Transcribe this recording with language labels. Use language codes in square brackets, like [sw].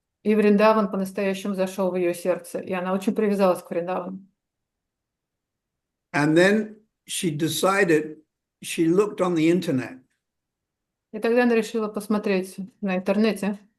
[ru] И Вриндаван по-настоящему зашел в ее сердце, и она очень привязалась к Вриндавану. [en] And then she decided, she looked on the internet, [ru] И тогда она решила посмотреть на интернете,